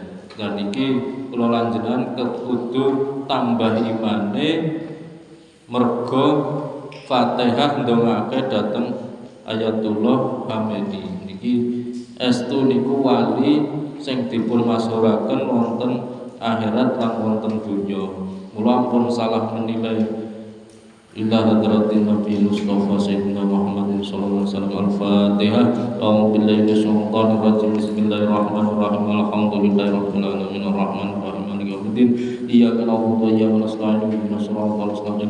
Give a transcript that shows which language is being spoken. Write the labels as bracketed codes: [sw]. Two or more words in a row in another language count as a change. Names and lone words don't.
[jv] Dan iki kula lanjenengan kudu tambah imane merga Fatihah ndongake dhateng Ayatullah Khamenei. Niki estu niku wali sing dipun masyhuraken wonten akhirat lan wonten donya. Mula ampun salah menilai [ar] إلى حضرة النبي مصطفى سيدنا محمد صلى الله عليه وسلم. [jv] Al-Fatihah. [ar] أعوذ بالله من الشيطان الرجيم. بسم الله الرحمن الرحيم. الحمد لله رب العالمين الرحمن الرحيم مالك يوم الدين. إياك نعبد وإياك نستعين. اهدنا الصراط المستقيم.